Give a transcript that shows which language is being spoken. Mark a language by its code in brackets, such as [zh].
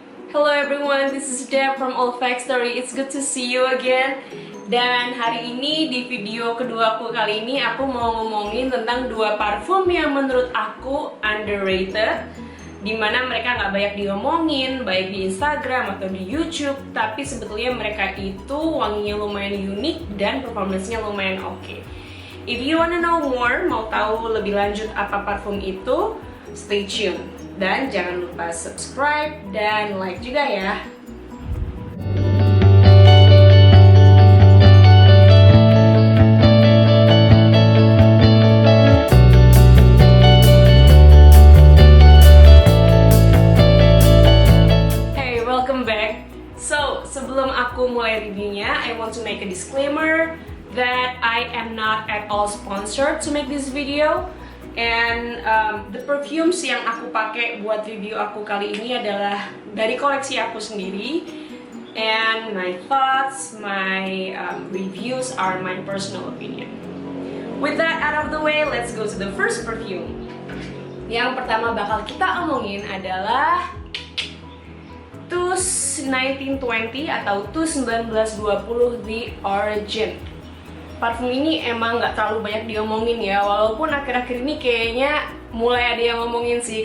[en] Hello everyone, this is Deb from Olfactory. It's good to see you again. [id] Dan hari ini di video kedua aku kali ini aku mau ngomongin tentang dua parfum yang menurut aku underrated, dimana mereka nggak banyak diomongin baik di Instagram atau di YouTube, tapi sebetulnya mereka itu wanginya lumayan unik dan performance-nya lumayan oke. [en] If you wanna know more, [id] mau tahu lebih lanjut apa parfum itu, [en] stay tuned. [id] Dan jangan lupa subscribe dan like juga ya. [en] Hey, welcome back. So, [id] sebelum aku mulai reviewnya, [en] I want to make a disclaimer that I am not at all sponsored to make this video. And the perfumes [id] yang aku pakai buat review aku kali ini adalah dari koleksi aku sendiri. [en] And my thoughts, my reviews are my personal opinion. With that out of the way, let's go to the first perfume. [id] Yang pertama bakal kita omongin adalah TUS 1920 atau TUS 1920 The Origin. Parfum ini emang nggak terlalu banyak diomongin ya, walaupun akhir-akhir ini kayaknya mulai ada yang ngomongin sih.